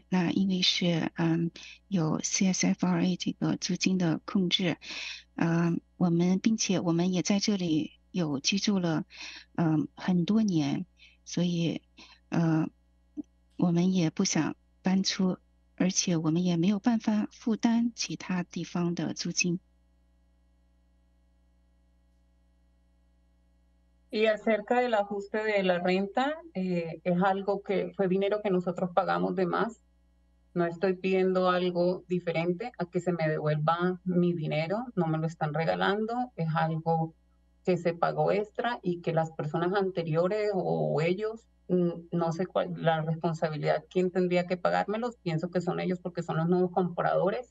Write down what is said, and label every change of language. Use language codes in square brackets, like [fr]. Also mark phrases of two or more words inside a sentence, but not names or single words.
[zh] 那因为是有 CSFRA 这个租金的控制，并且我们也在这里有居住了很多年，所以我们也不想搬出，而且我们也没有办法负担其他地方的租金。 [es] Y acerca del ajuste de la renta, es algo que fue dinero que nosotros pagamos de más. No estoy pidiendo algo diferente a que se me devuelva mi dinero, no me lo están regalando, es algo que se pagó extra y que las personas anteriores o ellos, no sé cuál la responsabilidad, quién tendría que pagármelos, pienso que son ellos porque son los nuevos compradores.